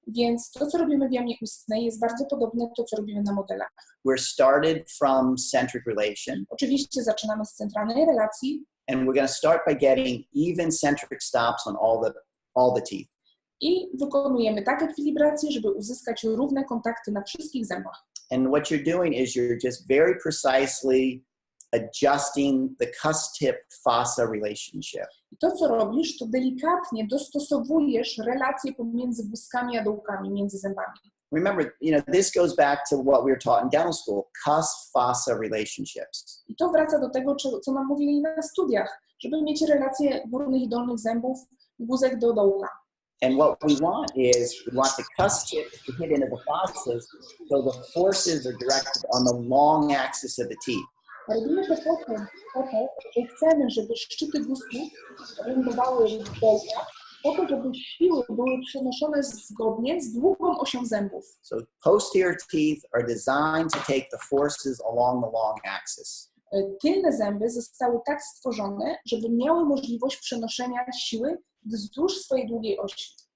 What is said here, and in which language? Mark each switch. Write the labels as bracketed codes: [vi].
[pl] Więc to, co robimy w jamie ustnej, jest bardzo podobne do to, co robimy na modelach. [en] We're started from centric relation. [pl] Oczywiście zaczynamy z centralnej relacji. [en] And we're going to start by getting even centric stops on all the teeth. [pl] I wykonujemy tak ekwilibrację, żeby uzyskać równe kontakty na wszystkich zębach. [en] And what you're doing is you're just very precisely adjusting the cusp-tip fossa relationship. [pl] I to, co robisz, to delikatnie dostosowujesz relacje pomiędzy łuskami a dołkami, między zębami. [en] Remember, this goes back to what we were taught in dental school, cusp-fossa relationships. [pl] I to wraca do tego, co nam mówili na studiach, żeby mieć relacje górnych i dolnych zębów, guzek do dołka. [en] And what we want is, we want the cusp tips to hit into the fossas, so the forces are directed on the long axis of the teeth. [pl] Robimy to po to, że chcemy, żeby szczyty guzków lądowały w dołkach, po to, żeby siły były przenoszone zgodnie z długą osią zębów. [en] So posterior teeth are designed to take the forces along the long axis. [pl] Tylne zęby zostały tak stworzone, żeby miały możliwość przenoszenia siły wzdłuż swojej długiej osi.